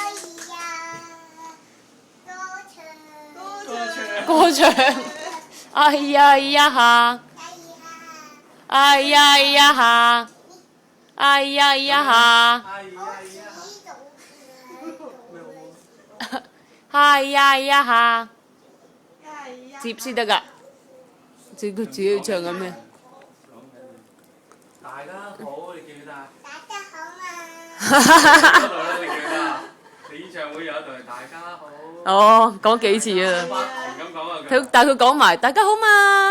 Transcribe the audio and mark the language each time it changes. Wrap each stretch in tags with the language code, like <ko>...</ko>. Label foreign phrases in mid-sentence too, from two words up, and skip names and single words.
<yue>歌唱，哎呀呀哈，哎呀呀哈，哎呀呀哈，哎呀呀哈，接先得㗎，佢自己唱緊咩？大家好，你記唔記得啊？大家好嗰度啊！咧，你記唔記得啊？你演唱會有一度係大家好。哦，講幾次啊？不停咁講啊！但佢講埋大家好嘛？</yue>